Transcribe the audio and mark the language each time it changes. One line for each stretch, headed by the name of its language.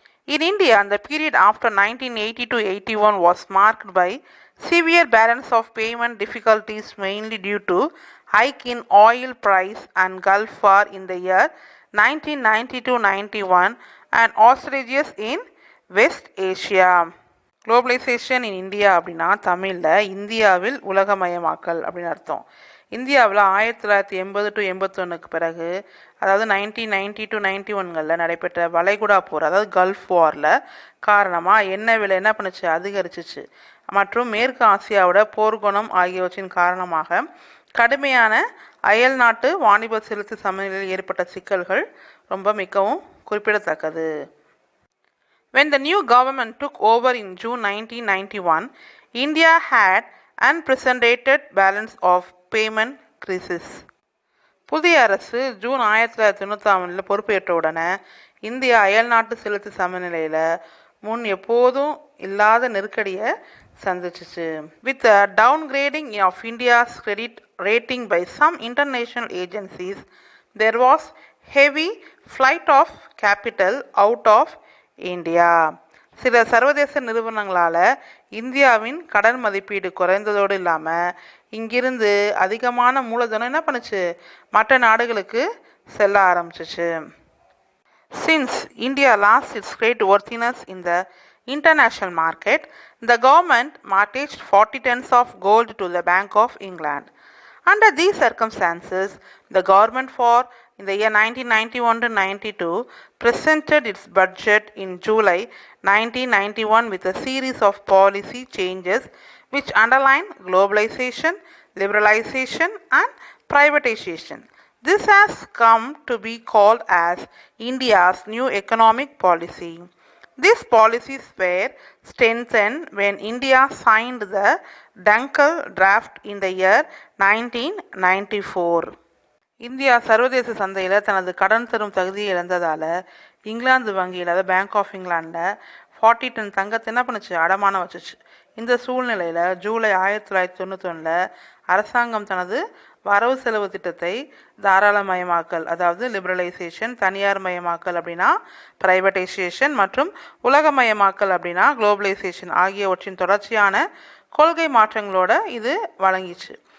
English: In India, the period after 1980 to 81 was marked by severe balance of payment difficulties mainly due to hike in oil price and Gulf War in the year 1990 to 91 and hostages in West Asia.
Tamil: Globalisation in India அப்படின்னா தமிழில் இந்தியாவில் உலகமயமாக்கல் அப்படின்னு அர்த்தம். இந்தியாவில் 1980 to 81க்கு பிறகு, அதாவது 1990 to 91களில் நடைபெற்ற வளைகுடா போர், அதாவது கல்ஃப் வாரில் காரணமாக எண்ணெய் விலை என்ன பண்ணுச்சு, அதிகரிச்சிச்சு. மற்றும் மேற்கு ஆசியாவோட போர்க்குணம் ஆகியவற்றின் காரணமாக கடுமையான அயல் நாட்டு வாணிப செலுத்து சமநிலையில் ஏற்பட்ட சிக்கல்கள் ரொம்ப மிகவும் குறிப்பிடத்தக்கது.
English: When the new government took over in June 1991, India had unprecedented balance of payment crisis.
Tamil: புதிய அரசு ஜூன் 1991 பொறுப்பேற்ற உடனே இந்தியா அயல்நாட்டு செலுத்து சமநிலையில் முன் எப்போதும் இல்லாத நெருக்கடியை சந்திச்சிச்சு.
English: With the downgrading of India's credit rating by some international agencies, there was heavy flight of capital out of India.
Tamil: சில சர்வதேச நிறுவனங்களால் இந்தியாவின் கடன் மதிப்பீடு குறைந்ததோடு இல்லாமல் இங்கிருந்து அதிகமான மூலதனம் என்ன பண்ணுச்சு, மற்ற நாடுகளுக்கு செல்ல ஆரம்பிச்சிச்சு.
English: Since India lost its credit worthiness in the international market, the government mortgaged 40 tons of gold to the Bank of England. Under these circumstances, the government in the year 1991 to 92 presented its budget in July 1991 with a series of policy changes which underline globalization, liberalization and privatization. This has come to be called as India's new economic policy. These policies were strengthened when India signed the Dunkel Draft in the year 1994.
Tamil: India சர்வதேச சந்தையில் தனது கடன் தரும் தகுதியை இழந்ததால் இங்கிலாந்து வங்கியில், அதாவது bank of இங்கிலாண்டில் 40 ton தங்கத்தை என்ன பண்ணுச்சு, அடமானம் வச்சுச்சு. இந்த சூழ்நிலையில் ஜூலை 1991 அரசாங்கம் தனது வரவு செலவு திட்டத்தை தாராளமயமாக்கல், அதாவது லிபரலைசேஷன், தனியார் மயமாக்கல் அப்படின்னா பிரைவேட்டைசேஷன் மற்றும் உலகமயமாக்கல் அப்படின்னா குளோபலைசேஷன் ஆகியவற்றின் தொடர்ச்சியான கொள்கை மாற்றங்களோட இது வழங்கிச்சு.